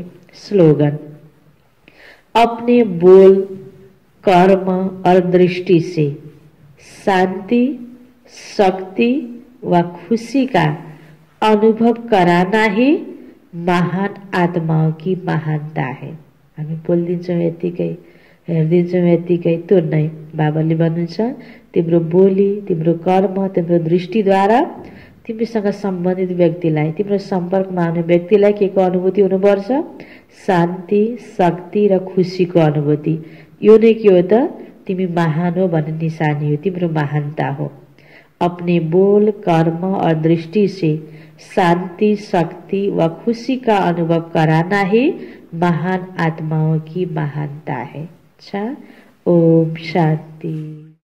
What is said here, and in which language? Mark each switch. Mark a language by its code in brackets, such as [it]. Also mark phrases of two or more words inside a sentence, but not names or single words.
[hi] स्लोगन, अपने बोल, कर्म और दृष्टि से शांति, शक्ति व खुशी का अनुभव कराना ही महान आत्माओं की महानता है। [ne] हामी बोलिदिन्छौँ यतिकै, हेरिदिन्छौँ यतिकै, त्यो नै बाबाले भन्नुहुन्छ, तिम्रो बोली, तिम्रो कर्म, तिम्रो दृष्टिद्वारा तिमीसँग सम्बन्धित व्यक्तिलाई, तिम्रो सम्पर्कमा आउने व्यक्तिलाई के को अनुभूति हुनुपर्छ? शान्ति, शक्ति र खुसीको अनुभूति। यो नै के हो त? तिमी महान हो भन्ने निशानी हो, तिम्रो महानता हो। [hi] अपने बोल, कर्म और दृष्टि से शांति, शक्ति व खुशी का अनुभव कराना ही महान आत्माओं की महानता है। अच्छा, ओम शांति।